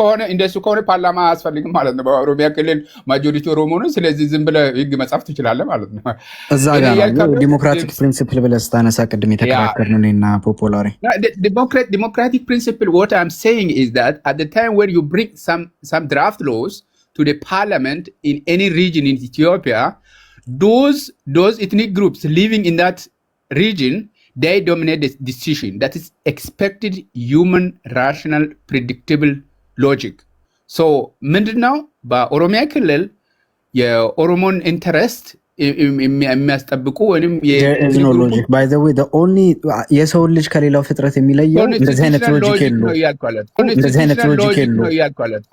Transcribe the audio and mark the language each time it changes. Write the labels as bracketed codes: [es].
[am] እንደሱ ከሆነ ፓርላማ አያስፈልግም ማለት ነው። በኦሮሚያ ክልል ማጆሪቲ ኦሮሞ ነው። ስለዚህ ዝም ብለህ ህግ መጻፍ ትችላለህ ማለት ነው። እዛ ጋር ነው ዲሞክራቲክ ፕሪንሲፕል ብለህ ስታነሳ ቅድም የተከራከርነው እኔና ፖፖላሪ [en] democratic principle. What I'm saying is that at the time when you bring some draft laws to the parliament in any region in Ethiopia, those ethnic groups living in that region, they dominate the decision. That is expected human, rational, predictable logic. So [am] ምንድነው በኦሮሚያ ክልል የኦሮሞን ኢንተረስት የሚያስጠብቁ ወይም ሎጂክ ባይ ዘ ዌይ የሰው ልጅ ከሌላው ፍጥረት የሚለየው እንደዚህ አይነት ሎጂክ የለውም። እንደዚህ አይነት ሎጂክ የለውም።